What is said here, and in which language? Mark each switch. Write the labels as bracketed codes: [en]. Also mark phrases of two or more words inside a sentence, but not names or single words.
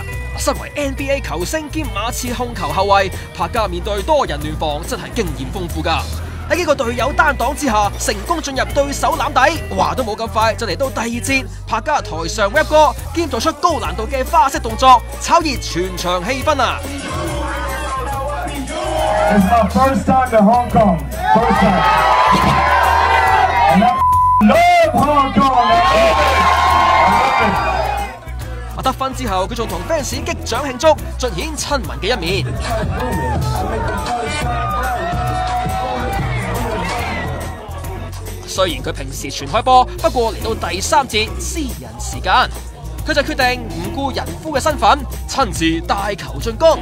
[yue] 身為 NBA 球星兼馬刺控球後衛，柏嘉面對多人聯防真係經驗豐富㗎。喺幾個隊友單擋之下，成功進入對手籃底。話都冇咁快，就嚟到第二節，柏嘉台上 rap 歌，兼做出高難度嘅花式動作，炒熱全場氣氛啊！ [en] It's my first time to Hong Kong. First time. And I love Hong Kong. I love it. [yue] 得分之後，佢仲同 fans 擊掌慶祝，盡顯親民嘅一面。雖然佢平時全開波，不過嚟到第三節私人時間，佢就決定唔顧人夫嘅身份，親自帶球進攻。